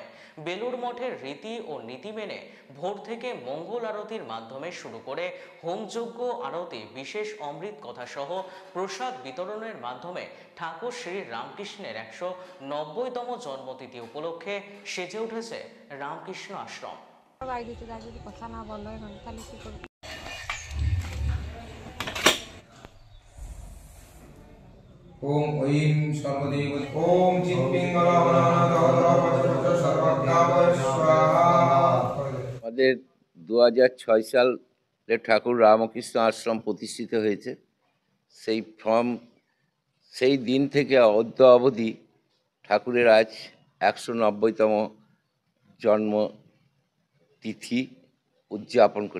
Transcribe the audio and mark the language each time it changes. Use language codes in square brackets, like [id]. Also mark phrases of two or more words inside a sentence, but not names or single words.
[bn] বেলুড় মঠের রীতি ও নীতি মেনে ভোর থেকে মঙ্গল আরতির মাধ্যমে শুরু করে হোমযজ্ঞ, আরতি, বিশেষ অমৃত কথা সহ প্রসাদ বিতরণের মাধ্যমে ঠাকুর শ্রী রামকৃষ্ণের ১৯০তম জন্মতিথি উপলক্ষে সেজে উঠেছে রামকৃষ্ণ আশ্রম। কথা না বলো এখন তাহলে কি করবো? [sa] ओम ऐं सर्वदेव ओम चित्पिंगलावनानादहदरापतिरुद्र सर्वज्ञापय स्वाहा। [bn] আমাদের ২০০৬ সালে ঠাকুর রামকৃষ্ণ আশ্রম প্রতিষ্ঠিত হয়েছে। সেই দিন থেকে অদ্য অবধি ঠাকুরের আজ ১৯০তম জন্মতিথি উদযাপন করি।